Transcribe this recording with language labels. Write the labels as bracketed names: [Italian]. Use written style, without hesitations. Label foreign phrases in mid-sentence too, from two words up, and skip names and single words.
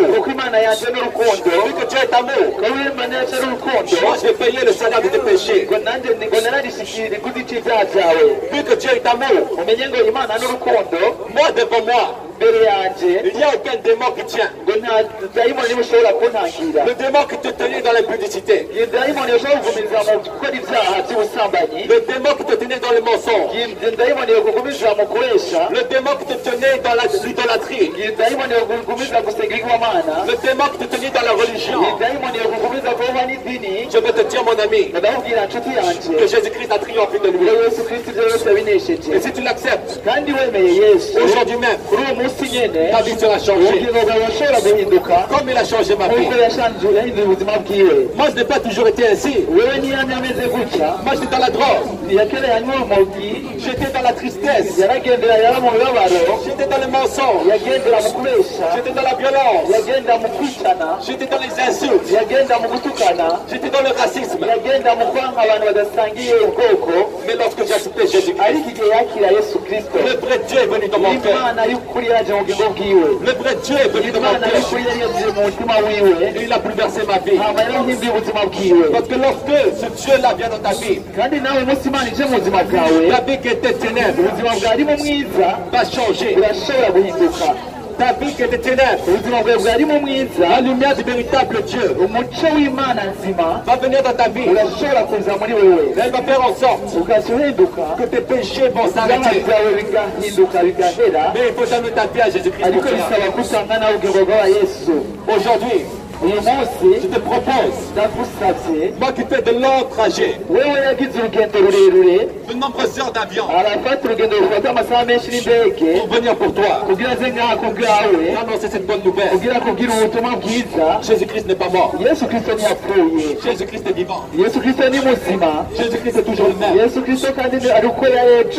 [Rundi] kuko imana yanje n'urukundo [French] Vu que Dieu est amour, [Rundi] kuko imana yacu n'urukundo [French] moi je vais payer le salaire de tes péchés. [Rundi] ngo nanjye ngo nararishikira iguzi c'ivyaha vyawe [French] Vu que Dieu est amour, [Rundi] umenye ngo imana n'urukundo [French] moi devant moi, [Rundi] mbere yanje [French] il n'y a aucun démon qui tient. [Rundi] ngo nta dayimoni bushobora kuntangira [French] Le démon qui te tenait dans l'impudicité. [Rundi] iyo dayimoni yoshobora kugumiriza mu gukora ibyaha by'ubusambanyi [French] Le démon qui te tenait dans le mensonge. [Rundi] iyo dayimoni yokugumiza mu kubesha [French] Le démon qui te tenait dans l'idolâtrie. [Rundi] iyo dayimoni yokugumiza gusenga igwamana [French] Le démon qui te tenait dans la religion. [Rundi] iyo dayimoni yokugumiza kuba n'idini [French] Je veux te dire, mon ami, [Rundi] ndamubwira nshuti yanje [French] que Jésus-Christ a triomphé de lui. [Rundi] ngo yesu kristo ibyo yose yabinesheje [French] Et si tu l'acceptes, [Rundi] kandi wemeye yesu [French] aujourd'hui même, [Rundi] kuri uwo munsi nyene [French] ta vie sera changée. [Rundi] ubugingo bwawe burashobora guhinduka [French] Comme il a changé ma vie. [Rundi] nk'uko yahinduye ubuzima bwiwe. [French] Moi, je n'ai pas toujours été ainsi. [Rundi] wewe ntiyamye ameze gutya. [French] Moi, j'étais dans la drogue. [Rundi] ntiyakera yanywa urumogi. [French] J'étais dans la tristesse. [Rundi] yaragendera yaba mu mibabaro. [French] J'étais dans le mensonge. [Rundi] yagendera mu kubesha. [French] J'étais dans la violence. [Rundi] yagenda mu kwicana. [French] J'étais dans les insultes. [Rundi] yagenda mu gutukana. [French] J'étais dans le racisme. [Rundi] yagenda mu kwanga abantu badasangiye ubwoko. [French] Mais lorsque j'ai accepté Jésus-Christ, [Rundi] ariko igihe yakira yesu kristo, [French] le vrai Dieu est venu dans mon cœur. [Rundi] imana y'ukuri yaje mu bugingo bwiwe. [French] Le vrai Dieu est venu dans mon [Rundi] imana [French] cœur. [Rundi] y'ukuri yari yavuye mu mutima wiwe. [French] Et il a bouleversé ma vie. [Rundi] hama yarahinduye ubuzima bwiwe. [French] Parce que lorsque ce Dieu-là vient dans ta vie, [Rundi] kandi nawe umunsi imana ije mu buzima bwawe, [French] ta vie qui était ténèbres [Rundi] ubuzima bwarimo mwiza [French] va changer. [Rundi] burashobora guhinduka. [French] Ta vie qui était ténèbres, [Rundi] ubuzima bwawe bwarimo mwiza, [French] la lumière du véritable Dieu [Rundi] umuco w'imana nzima [French] va venir dans ta vie. [Rundi] urashobora kuza muri wewe. [French] Elle va faire en sorte [Rundi] ukaza uhinduka, [French] que tes péchés vont [Rundi] ibyaha [French] s'arrêter. [Rundi] byawe bigahinduka bigahera. [French] Mais il faut donner ta vie à Jésus-Christ. [Rundi] ariko [French] pour cela. [Rundi] bisaba ko usangana ubugingo bwa yesu. [French] Aujourd'hui, [Rundi] uyu munsi [French] je te propose, [Rundi] ndagusabye, [French] moi qui fais de longs trajets, [Rundi] wewe yagize urugendo rurerure, [French] de nombreuses heures d'avion, [Rundi] arafata urugendo rufata amasaha menshi n'indege [French] pour venir pour toi, [Rundi] kugira aze ngaha ku bwawe, [French] annoncer cette bonne nouvelle. [Rundi] kugira akubwire ubutumwa bwiza. [French] Jésus-Christ n'est pas mort. [Rundi] yesu kristo ntiyapfuye. [French] Jésus-Christ est vivant. [Rundi] yesu kristo ni muzima. [French] Jésus-Christ est toujours le même. [Rundi] yesu kristo kandi ari uko ya ejo.